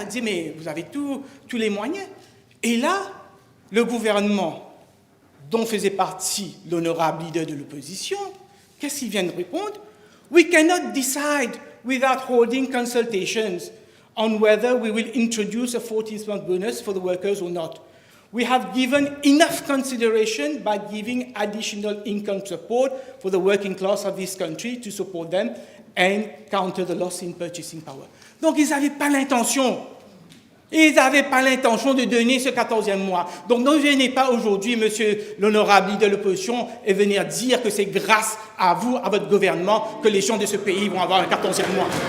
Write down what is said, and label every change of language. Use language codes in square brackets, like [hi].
[fr] Il disait, mais vous avez tous les moyens. Et là, le gouvernement, dont faisait partie l'honorable leader de l'opposition, qu'est-ce qu'il vient de répondre? [en] We cannot decide without holding consultations on whether we will introduce a 14th-month bonus for the workers or not. We have given enough consideration by giving additional income support for the working class of this country to support them and counter the loss in purchasing power. [fr] Donc, ils n'avaient pas l'intention. Ils n'avaient pas l'intention de donner ce 14e mois. Donc, ne venez pas aujourd'hui, monsieur l'honorable leader de l'opposition, et venir dire que c'est grâce à vous, à votre gouvernement, que les gens de ce pays vont avoir un 14e mois.